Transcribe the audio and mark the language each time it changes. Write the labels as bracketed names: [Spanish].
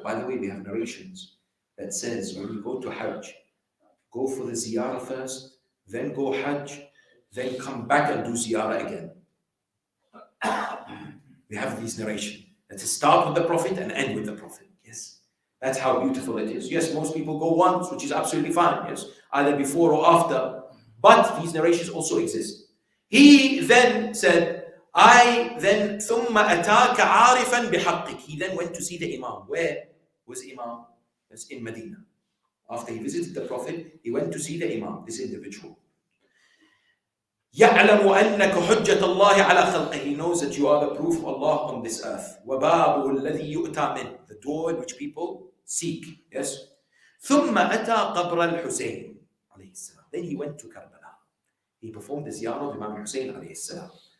[English] By the way, we have narrations that says when you go to Hajj, go for the ziyarah first, then go Hajj, then come back and do ziyarah again. We have these narrations. That is start with the Prophet and end with the Prophet. Yes, that's how beautiful it is. Yes, most people go once, which is absolutely fine. Yes, either before or after. But these narrations also exist. He then said, [Arabic] ثُمَّ أَتَاكَ عَارِفًا بِحَقِّكِ. [English] He then went to see the Imam. Where was Imam? That's in Medina. After he visited the Prophet, he went to see the Imam, this individual. [Arabic] يَعْلَمُ أَنَّكَ حُجَّةَ اللَّهِ عَلَى خَلْقِهِ. [English] He knows that you are the proof of Allah on this earth. [Arabic] وَبَابُهُ الَّذِي يُؤْتَى مِنْهُ. [English] The door in which people seek. Yes. [Arabic] ثُمَّ أَتَى قَبْرَ الْحُسَيْنِ عليه السلام. [English] Then he went to Karbala. He performed the ziyarah of Imam Hussein alayhi salam.